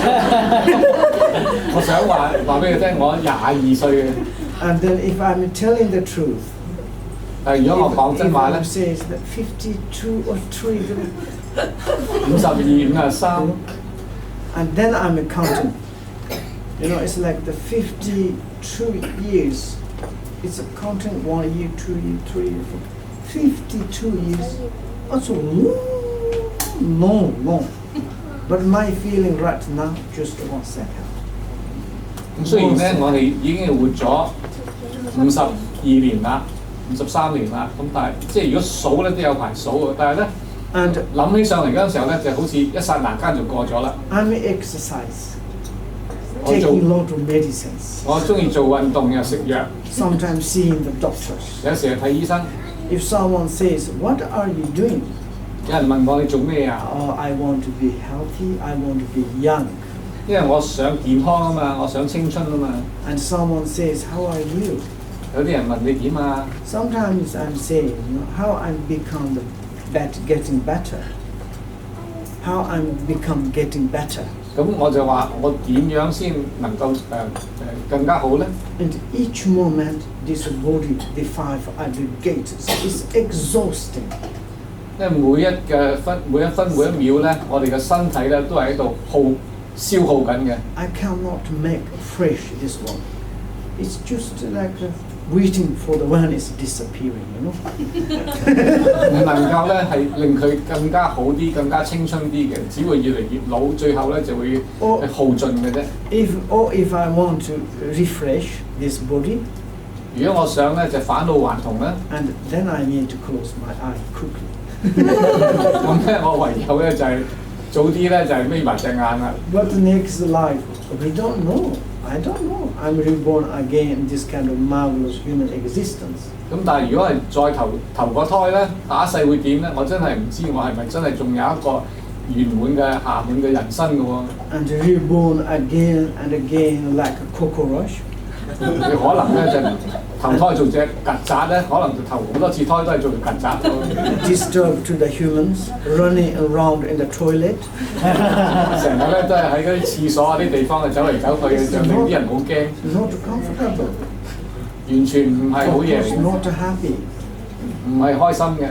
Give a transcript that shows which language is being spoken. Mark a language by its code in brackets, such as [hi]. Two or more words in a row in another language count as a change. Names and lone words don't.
[yue] 我想話俾你聽，我22歲嘅。 [en] And then if I'm telling the truth. [yue] 如果我講真話咧 [en] says that 52 or 3. [yue] 52、53。 [en] And then I'm counting. You know, it's like the 52 years. It's counting 1 year, 2 year, 3 year, 4. 52 years. Also long. But my feeling right now, just 1 second. [yue] 咁雖然咧，我哋已經係活咗52年啦。53年啦，咁但係即係如果數咧都有排數嘅，但係咧諗起上嚟嗰陣時候咧，就好似一剎那間就過咗啦。 [en] I'm exercise, taking lot of medicines. [yue] 我中意做運動又食藥。 [en] Sometimes seeing the doctors. [yue] 有時係睇醫生。 [en] If someone says, "What are you doing?" [yue] 有人問我你做咩啊？ [en] Oh, I want to be healthy. I want to be young. [yue] 因為我想健康啊嘛，我想青春啊嘛。 [en] And someone says, "How are you?" [yue] 有啲人問你點啊 [en] ？Sometimes I'm saying, you know, how I'm getting better. How I'm getting better. [yue] 咁我就話我點樣先能夠更加好咧 [en] And each moment, this body, the 5 aggregates, is exhausting. [yue] 因為每一分每一秒咧，我哋嘅身體咧都係喺度消耗緊嘅。 [en] I cannot make fresh this one. It's just like waiting for the awareness disappearing, you know. [yue] 唔能夠咧係令佢更加好啲、更加青春啲嘅，只會越嚟越老，最後咧就會耗盡嘅啫。 [en] If I want to refresh this body, [yue] 如果我想咧就返老還童咧 [en] and then I need to close my eye quickly. [yue] 咁咧我唯有咧就係早啲咧就係眯埋隻眼啦。 [en] But the next life, we don't know. I don't know. I'm reborn again in this kind of marvelous human existence. [yue] 咁但係如果係再投個胎咧，下一世會點咧？我真係唔知，我係咪真係仲有一個圓滿嘅暇滿嘅人生嘅喎 [en] ？And reborn again and again like a cockroach. [yue] 你可能咧就投胎做隻曱甴咧，可能就投好多次胎都係做條曱甴。 [en] Disturb to the humans, running around in the toilet. [yue] 成日咧都係喺嗰啲廁所啲地方走嚟走去嘅，就令啲人好驚。 [en] Not comfortable. [yue] 完全唔係好嘢。 [en] Not happy. [yue] 唔係開心嘅。